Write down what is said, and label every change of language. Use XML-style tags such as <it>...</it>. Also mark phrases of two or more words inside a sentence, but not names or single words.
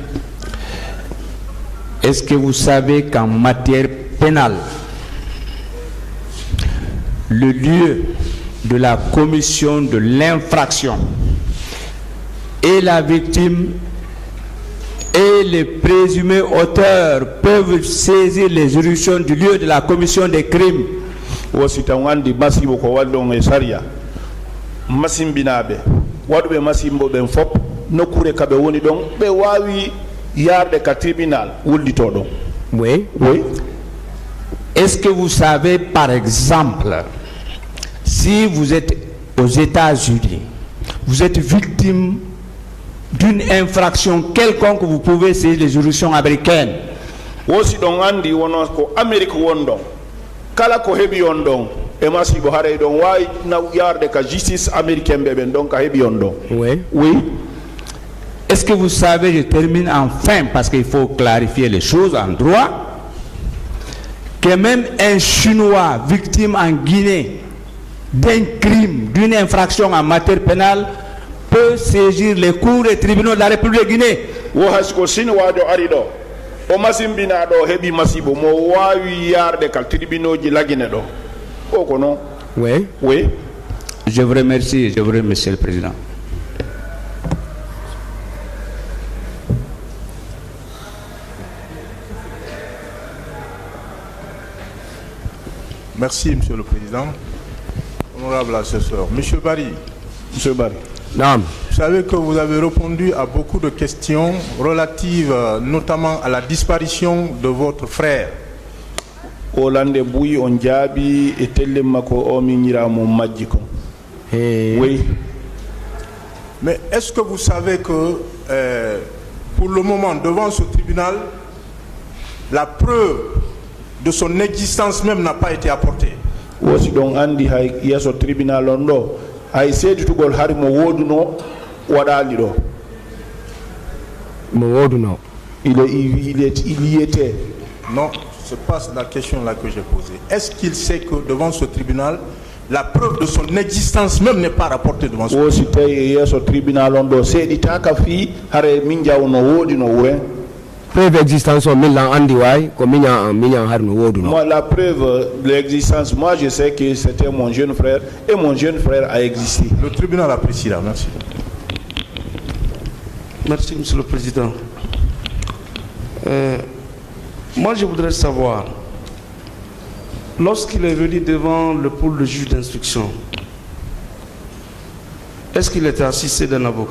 <fr>Est-ce que vous savez qu'en matière pénale, le lieu de la commission de l'infraction et la victime et les présumés auteurs peuvent saisir les juridictions du lieu de la commission des crimes?</fr> <ff>Wositawandi masibo ko wallon e saria masimbinaɓe waɗuɓe masimbo ɓen fop nokkure kaɓe woni ɗon ɓe wawi yarde ka tribunal wullito ɗon.</ff> <fr>Oui. Oui. Est-ce que vous savez, par exemple, si vous êtes aux États-Unis, vous êtes victime d'une infraction quelconque, vous pouvez saisir les juridictions américaines?</fr> <ff>Wosi ɗon andi wono ko Amérique won ɗon kala ko heɓi on ɗon e masibo haray ɗon wawi yarde ka</ff> <fr>justice américaine</fr> <ff>ɓe ɓen ɗon ka heɓi on ɗon.</ff> <fr>Oui. Oui. Est-ce que vous savez, je termine enfin parce qu'il faut clarifier les choses en droit, que même un Chinois victime en Guinée d'un crime, d'une infraction en matière pénale peut saisir les cours et tribunaux de la République de Guinée?</fr> <ff>Wo hasko sinwajo ari ɗo o masimbinaɗo heɓi masibo mo wawi yarde kal tribunaux ji lagine ɗo o ko non.</ff> <fr>Oui. Oui. Je vous remercie, Monsieur le Président. Merci, Monsieur le Président. Honorable assesseur. Monsieur Barry. Monsieur Barry. Naam. Vous savez que vous avez répondu à beaucoup de questions relatives notamment à la disparition de votre frère.</fr> <ff>Olande Bouy on jaabi e telle mako o minira mo majji ko.</ff> <fr>Oui. Mais est-ce que vous savez que pour le moment devant ce tribunal la preuve de son existence même n'a pas été apportée?</fr> <ff>Wosi don andi hay yeso tribunal on do hay seeditugol hari mo woduno waɗali ɗo mo woduno</ff> <fr>il y était. Non, c'est pas la question là que j'ai posée. Est-ce qu'il sait que devant ce tribunal la preuve de son existence même n'est pas rapportée devant ce tribunal?</fr> <ff>Wosi tawi yeso tribunal on do seeɗitaka fi hare min jawno woodi no wuren.</ff> <fr>Preuve existence</fr> <ff>o min lan andi way ko miñan har no woduno.</ff> <fr>Moi la preuve de l'existence, moi je sais que c'était mon jeune frère et mon jeune frère a existé. Le tribunal apprécie là, merci. Merci, Monsieur le Président. Moi, je voudrais savoir, lorsqu'il est venu devant le pôle de juge d'instruction, est-ce qu'il était assisté d'un avocat?</fr>